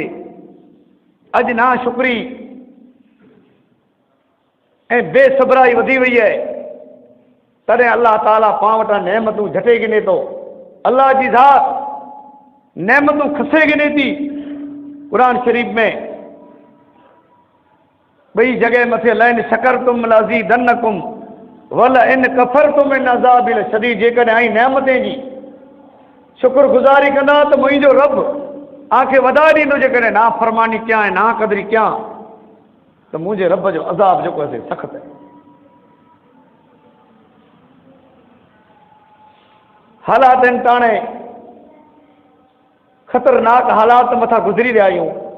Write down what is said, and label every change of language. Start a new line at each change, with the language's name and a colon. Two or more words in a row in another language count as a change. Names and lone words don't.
Sindhi: अॼु ना शुक्री ऐं बेसब्राई वधी वई आहे, तॾहिं अल्लाह ताला पाण वटां नेमतूं झटे गिने थो। अल्लाह जी ज़ात नेमतूं खसे गिने थी। क़ुरान शरीफ़ में ॿई जॻह मथे
Arabic: لئن شكرتم لأزيدنكم ولئن كفرتم إن عذابي لشديد.
Sindhi: जेकॾहिं आई नेमतें जी शुक्रगुज़ारी कंदा त मुंहिंजो रब आंखे वधा ॾींदो। जेकॾहिं नाफ़रमानी कयां ऐं नाक़दरी कयां त मुंहिंजे रब जो अज़ाब जेको आहे सख़्तु आहे। हालात आहिनि ताणे ख़तरनाक हालात मथां गुज़री रहिया आहियूं।